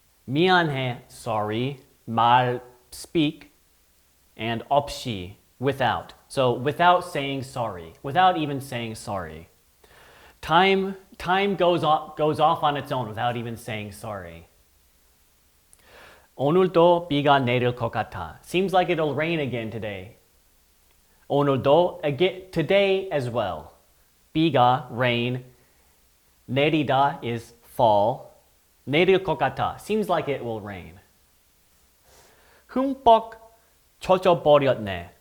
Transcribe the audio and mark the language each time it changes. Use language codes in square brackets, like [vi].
[ko] 미안해, [en] sorry, [ko] 말, [en] speak, and [ko] 없이, [en] without. So without saying sorry, without even saying sorry. Time goes off on its own without even saying sorry. [ko] 오늘도 비가 내릴 것 같아. [en] Seems like it'll rain again today. [ko] 오늘도, [en] again, today as well. [ko] 비가, [en] rain. [ko] 내리다 [en] is fall. [ko] 내릴 것 같아. [en] Seems like it will rain. [ko] 흠뻑 젖어버렸네.